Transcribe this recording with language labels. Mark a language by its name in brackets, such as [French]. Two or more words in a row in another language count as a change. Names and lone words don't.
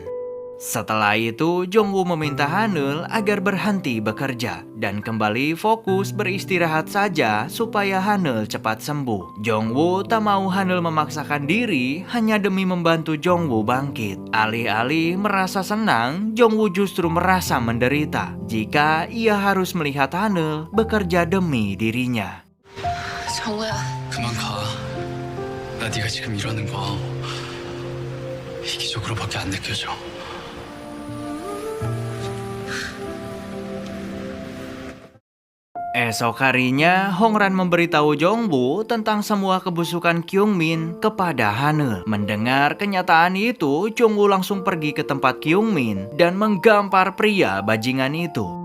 [Indonesian] Setelah itu, Jongwoo meminta Hanul agar berhenti bekerja dan kembali fokus beristirahat saja supaya Hanul cepat sembuh. Jongwoo tak mau Hanul memaksakan diri hanya demi membantu Jongwoo bangkit. Alih-alih merasa senang, Jongwoo justru merasa menderita jika ia harus melihat Hanul bekerja demi dirinya. [Korean] 정우야, 그만 가. 나 네가 지금 이러는 거 이기적으로밖에 안 느껴져. [Indonesian] Esok harinya, Hongran memberitahu Jongwoo tentang semua kebusukan Kyungmin kepada Hanul. Mendengar kenyataan itu, Jongwoo langsung pergi ke tempat Kyungmin dan menggampar pria bajingan itu.